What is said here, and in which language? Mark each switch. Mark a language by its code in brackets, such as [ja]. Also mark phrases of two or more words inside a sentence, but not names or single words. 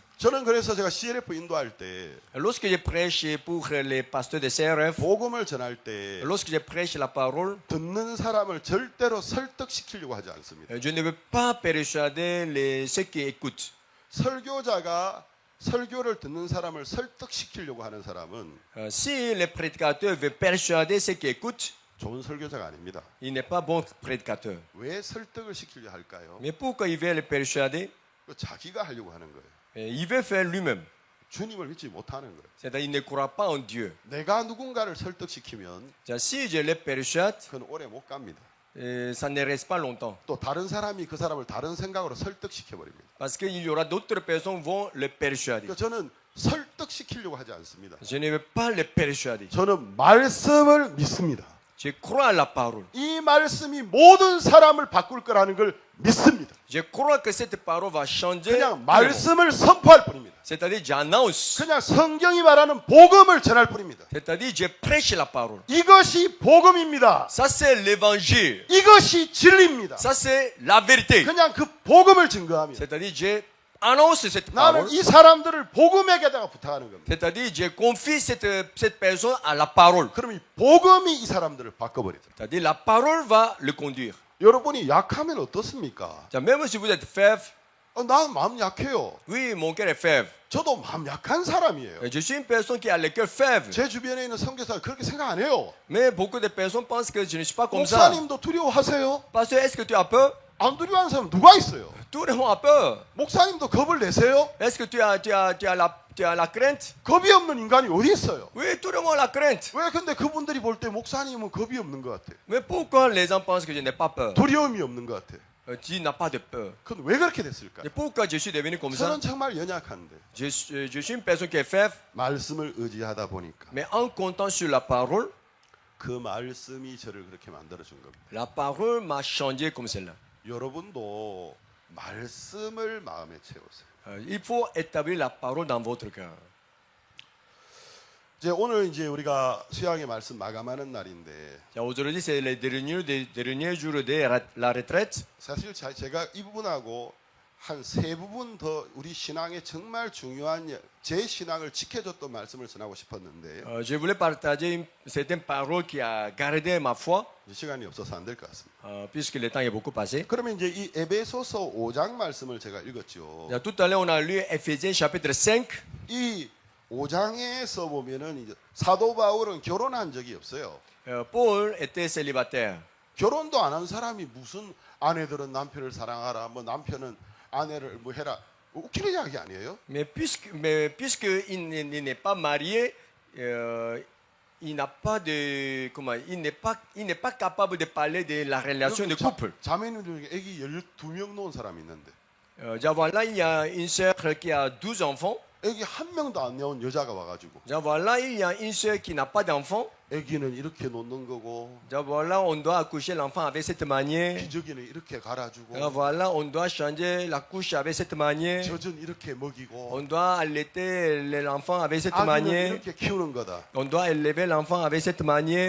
[ko] 저는 그래서 제가 CLF 인도할 때 [fr] Lorsque je prêche pour les pasteurs de CRF, [ko] 복음을 전할 때 [fr] lorsque je prêche la parole, [ko] 듣는 사람을 절대로 설득시키려고 하지 않습니다. [fr] je ne veux pas persuader ceux qui écoutent. [ko] 설교자가 설교를 듣는 사람을 설득시키려고 하는 사람은 [fr] Si le prédicateur veut persuader ceux qui écoutent, [ko] 좋은 설교자가 아닙니다. [fr] il n'est pas bon prédicateur. [ko] 왜 설득을 시키려 할까요? [fr] Mais pourquoi il veut le persuader? [ko] 자기가 하려고 하는 거예요. [fr] Il veut faire lui-même. [ko] 주님을 믿지 못하는 거예요. [fr] C'est-à-dire il ne croit pas en Dieu. [ko] 내가 누군가를 설득시키면 [fr] Si je le persuade, [ko] 그건 오래 못 갑니다. [fr] ça ne reste pas longtemps. [ko] 또 다른 사람이 그 사람을 다른 생각으로 설득시켜 버립니다. [fr] Parce qu'il y aura d'autres personnes qui vont le persuader. [ko] 그러니까 저는 설득시키려고 하지 않습니다. [fr] Je ne veux pas le persuader. [ko] 저는 말씀을 믿습니다. [fr] Je crois à la parole. [ko] 이 말씀이 모든 사람을 바꿀 거라는 걸 믿습니다. [fr] Je crois que cette parole va changer. [ko] 그냥 [fr] tout le monde. [ko] 말씀을 선포할 뿐입니다. [fr] C'est-à-dire j'annonce. [ko] 그냥 성경이 말하는 복음을 전할 뿐입니다. [fr] C'est-à-dire je prêche la parole. [ko] 이것이 복음입니다. [fr] Ça c'est l'évangile. [ko] 이것이 진리입니다. [fr] Ça c'est la vérité. [ko] 그냥 그 복음을 증거합니다. [fr] C'est-à-dire je annonce cette parole. [ko] 나는 이 사람들을 복음에게다가 부탁하는 겁니다. [fr] C'est-à-dire je confie cette personne à la parole. [ko] 그럼 이 복음이 이 사람들을 바꿔버리다. [fr] C'est-à-dire la parole va le conduire. [ko] 여러분이 약하면 어떻습니까? 자, [fr] même si vous êtes faible, [ko] 난 마음 약해요. [fr] oui, mon cœur est faible. [ko] 저도 마음 약한 사람이에요. [fr] Je suis une personne qui a le cœur faible. [ko] 제 주변에 있는 선교사가 그렇게 생각 안 해요. [fr] Mais beaucoup de personnes pensent que je ne suis pas comme ça. [ko] 목사님도 두려워하세요? [fr] Pasteur, est-ce que tu as peur? [ko] 안 두려워하는 사람 누가 있어요? [fr] Tout le monde a peur. [ko] 목사님도 겁을 내세요? [fr] Est-ce que tu as la crainte? [ko] 겁이 없는 인간이 어디 있어요? [fr] Oui, tout le monde a la crainte. [ko] 왜 근데 그분들이 볼 때 목사님은 겁이 없는 것 같아? [fr] Mais pourquoi les gens pensent que je n'ai pas peur? [ko] 두려움이 없는 것 같아. [fr] Tu n'as pas de peur. [ko] 그건 왜 그렇게 됐을까? [fr] Et pourquoi je suis devenu comme ça? [ko] 저는 정말 연약한데 [fr] Je suis une personne qui est faible, [ko] 말씀을 의지하다 보니까 [fr] mais en comptant sur la parole, [ko] 그 말씀이 저를 그렇게 만들어 준 겁니다. [fr] la parole m'a changé comme cela. [ko] 여러분도 말씀을 마음에 채우세요. [fr] Il faut établir la parole dans votre cœur. [ko] 오늘 우리가 수양의 말씀 마감하는 날인데 [fr] Aujourd'hui, c'est les derniers jours de la retraite. [ko] 사실 제가 이 부분하고 한 세 부분 더 우리 신앙에 정말 중요한 제 신앙을 지켜줬던 말씀을 전하고 싶었는데 [fr] Je voulais partager certaines paroles qui a gardé ma foi, [ko] 시간이 없어서 안 될 것 같습니다. [fr] puisque le temps est beaucoup passé. [ko] 그러면 이 에베소서 5장 말씀을 제가 읽었죠. [fr] Tout à l'heure, on a lu Ephésiens chapitre 5. [ko] 이 5장에서 보면은 이제 사도 바울은 결혼한 적이 없어요. [fr] Paul était célibataire. [ko] 결혼도 안 한 사람이 무슨 아내들은 남편을 사랑하라, 뭐 남편은 아내를 뭐 해라. 웃기는 이야기 아니에요? [fr] Mais puisque il n'est pas marié, il n'a pas de il n'est pas capable de parler de la relation de couple. [ko] 자매님 중에 아기 12명 놓은 사람이 있는데 [fr] Voilà, il y a une sœur qui a 12 enfants. [ko] 아기 한 명도 안 낳은 여자가 와가지고 [fr] Voilà, il y a une sœur qui n'a pas d'enfant. [ko] 아기는 이렇게 놓는 거고 [fr] Voilà, on doit accoucher l'enfant avec cette manière. [ko] 기저귀는 이렇게 갈아주고 [fr] Voilà, on doit changer la couche avec cette manière. [ko] 젖은 이렇게 먹이고 [fr] On doit allaiter l'enfant avec cette [ko] 아기는 [fr] manière. [ko] 이렇게 키우는 거다. [fr] On doit élever l'enfant avec cette manière.